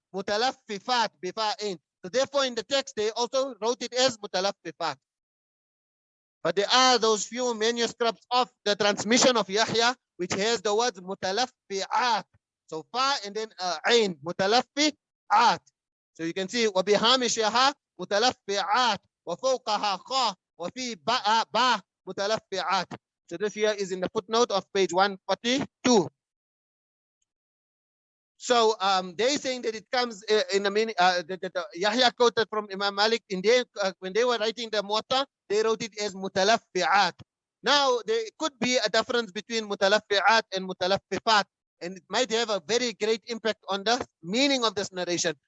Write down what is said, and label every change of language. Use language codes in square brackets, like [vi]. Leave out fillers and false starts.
[ar] متلففات بفاء. [en] So therefore in the text they also wrote it as متلففات. But there are those few manuscripts of the transmission of Yahya which has the words متلفعات. So fa and then ain, متلفعات. So you can see [ar] وبهامشها متلفعات وفوقها خاء وفي باء متلفعات. [en] So this here is in the footnote of page 142. So they saying that it comes in the meaning that Yahya quoted from Imam Malik in their, when they were writing the Muwatta, they wrote it as متلفعات. Now there could be a difference between متلفعات and متلففات, and it might have a very great impact on the meaning of this narration.